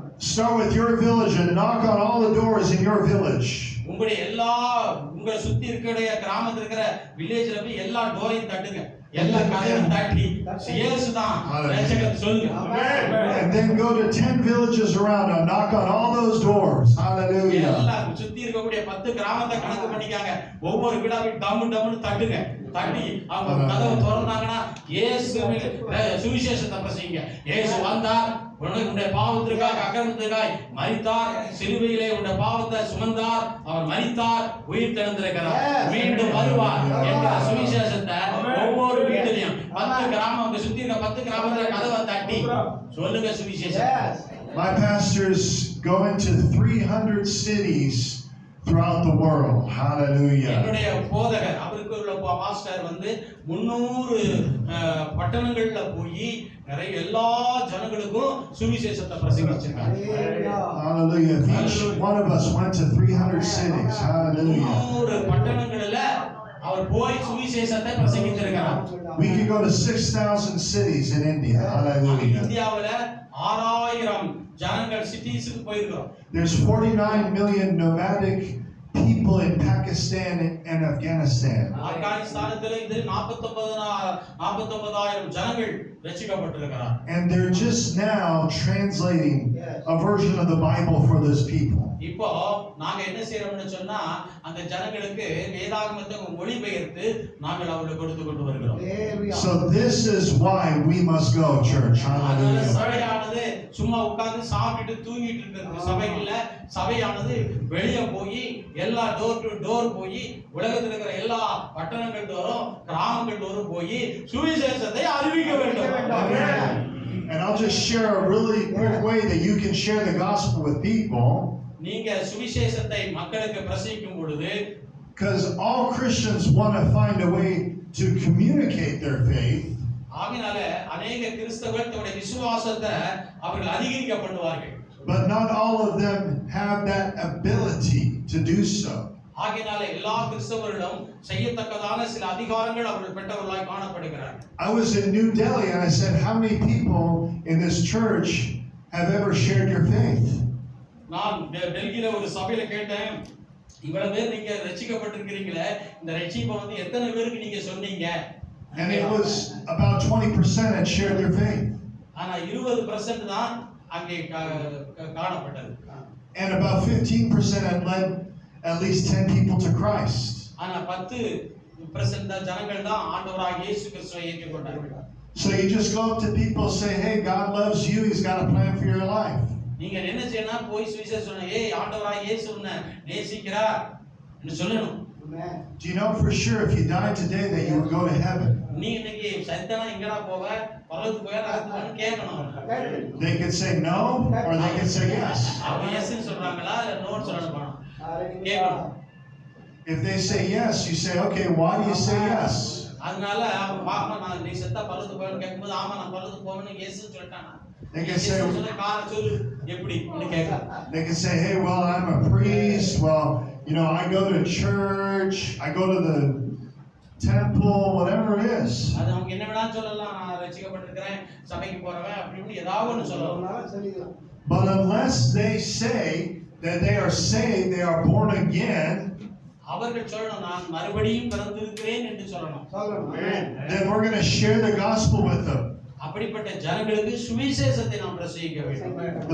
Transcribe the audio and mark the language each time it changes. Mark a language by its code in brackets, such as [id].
[en] Start with your village and knock on all the doors in your village. [ta] உங்களுடைய எல்லா உங்க சுத்தி இருக்கிற கிராமத்துல இருக்கிற வில்லேஜ்ல போய் எல்லா டோரையும் தட்டுங்க. எல்லா கதவையும் தட்டி இயேசுதான் ரட்சகர் சொல்லுங்க. [en] And then go to 10 villages around and knock on all those doors. Hallelujah. [ta] எல்லா சுத்தி இருக்கக்கூடிய 10 கிராமத்தை கணக்கு பண்ணிக்காங்க. ஒவ்வொரு வீடாவை டம்னு தட்டுங்க. தட்டி அவங்க கதவை திறந்தாங்கன்னா இயேசு சுவிசேஷத்தை பிரசங்கிங்க. இயேசு வந்தார், உன்னுடைய பாவத்திற்காக அக்கிரமத்திற்காக மரித்தார், சிலுவையிலே உன்னுடைய பாவத்தை சுமந்தார், அவர் மரித்தார், உயிர் தெழுந்திருக்கிறார், மீண்டும் வருவார் என்ற சுவிசேஷத்தை ஒவ்வொரு வீட்டிலையும் 10 கிராமம் சுத்தி இருக்க 10 கிராமத்துல கதவை தட்டி சொல்லுங்க சுவிசேஷம். [en] My pastors go into 300 cities throughout the world. Hallelujah. [ta] என்னுடைய போதகர் அவருக்கு உள்ள பாஸ்டர் வந்து 300 பட்டணங்கள்ல போய் நிறைய எல்லா ஜனங்களுக்கும் சுவிசேஷத்தை பிரசங்கிச்சிருக்காங்க. [en] Hallelujah. Each one of us went to 300 cities. Hallelujah. [ta] 300 பட்டணங்கள்ல அவர் போய் சுவிசேஷத்தை பிரசங்கிச்சிருக்கார். [en] We could go to 6,000 cities in India. Hallelujah. [ta] இந்தியாவுல 6000 ஜனங்கள் சிட்டிஸ்க்கு போயிருக்கோம். [en] There's 49 million nomadic people in Pakistan and Afghanistan. [ta] ஆப்கானிஸ்தானத்துல இது 49000 ஜனங்கள் ரட்சிக்கப்பட்டிருக்கிறார். [en] And they're just now translating a version of the Bible for those people. [ta] இப்போ நாங்க என்ன செய்யறோம்னு சொன்னா அந்த ஜனங்களுக்கு வேதாகமத்தை மொழிபெயர்த்து நாங்கள் அவங்களுக்கு கொடுத்து கொண்டு வருகிறோம். [en] So this is why we must go, church. Hallelujah. [ta] சபையானது சும்மா உட்கார்ந்து சாப்பிட்டுட்டு தூங்கிட்டு இருக்கிற சபை இல்ல. சபையானது வெளியே போய் எல்லா டோர் டு டோர் போய் உலகத்தில் இருக்கிற எல்லா பட்டணங்கள் தோறும் கிராமங்கள் தோறும் போய் சுவிசேஷத்தை அறிவிக்க வேண்டும். [en] And I'll just share a really quick way that you can share the gospel with people. [ta] நீங்க சுவிசேஷத்தை மக்களுக்கு பிரசங்கிக்கும் பொழுது [en] because all Christians want to find a way to communicate their faith. [ta] ஆகினால अनेक கிறிஸ்தவர்கள் தங்களுடைய விசுவாசத்தை அவர்கள் அதிகரிக்க பண்ணுவார்கள். [en] But not all of them have that ability to do so. [ta] ஆகினால எல்லா கிறிஸ்தவர்களும் செய்யத்தக்கதான சில அதிகாரங்கள் அவர்கள் பெற்றவர்களாய் காணப்படுகிறார்கள். [en] I was in New Delhi and I said, how many people in this church have ever shared your faith? [ta] நான் டெல்லியில ஒரு சபையில கேட்டேன், இவ்வளவு பேர் நீங்க ரட்சிக்கப்பட்டிருக்கிறீங்களே, இந்த ரட்சிப்பை வந்து எத்தனை பேருக்கு நீங்க சொன்னீங்க? [en] And it was about 20% had shared their faith. [ta] ஆனா 20% தான் அங்கே காணப்பட்டது. [en] And about 15% had led at least 10 people to Christ. [ta] ஆனா 10% தான் ஜனங்கள் தான் ஆண்டவராகிய இயேசு கிறிஸ்துவை ஏற்றுக்கொண்டார்கள். [en] So you just go up to people and say, hey, God loves you, He's got a plan for your life. [ta] நீங்க என்ன செய்யணும்? போய் சுவிசேஷம் சொன்னா, ஏய் ஆண்டவராகிய இயேசு உன்னை நேசிக்கிறார் என்று சொல்லணும். [en] Do you know for sure if you died today that you would go to heaven? [ta] நீ இன்னைக்கு சைத்தானா எங்கடா போவ, பரலோகத்துக்கு போவ, நரகத்துக்கு போவன்னு கேட்கணும். [en] They could say no or they could say yes. [ta] அவங்க எஸ்ன்னு சொல்றாங்களா இல்ல நோன்னு சொல்லணும். கேட்கணும். [en] If they say yes, you say, okay, why do you say yes? [ta] அதனால அவங்க பாப்பா நான் நீ செத்தா பரலோகத்துக்கு போவன்னு கேட்கும்போது ஆமா நான் பரலோகத்துக்கு போவேன்னு இயேசுன்னு சொல்லிட்டானா. [en] They can say, [ta] சொன்ன காரணம் சொல்லு எப்படி ன்னு கேட்கலாம். [en] they can say, hey, well, I'm a priest. Well, You know, I go to church, I go to the temple, whatever it is. [ta] அது அவங்க என்ன வேணா சொல்லலாம், நான் ரட்சிக்கப்பட்டிருக்கிறேன், சபைக்கு போறவன் அப்படி இப்படி ஏதாவது ஒன்று சொல்லலாம். [en] But unless they say that they are saved, they are born again, [ta] அவர்கள் சொல்லணும் நான் மறுபடியும் பிறந்திருக்கிறேன் என்று சொல்லணும். [en] then we're going to share the gospel with them. [ta] அப்படிப்பட்ட ஜனங்களுக்கு சுவிசேஷத்தை நாம் பிரசங்கிக்க வேண்டும்.